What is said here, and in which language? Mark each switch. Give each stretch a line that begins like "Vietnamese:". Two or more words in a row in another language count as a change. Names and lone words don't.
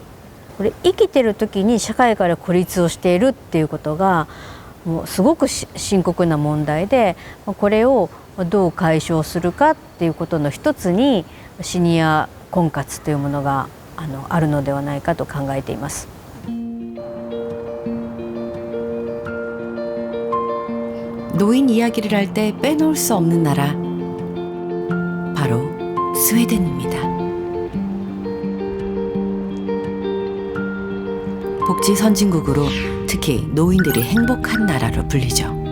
Japanese: これ生きてる時に社会から孤立をしているっていうことがもうすごく深刻な問題でこれをどう解消するかっていうことの一つにシニア婚活というものがあるのではないかと考えています。
Korean: 노인 이야기를 할 때 빼놓을 수 없는 나라 바로 스웨덴입니다. 복지 선진국으로 특히 노인들이 행복한 나라로 불리죠.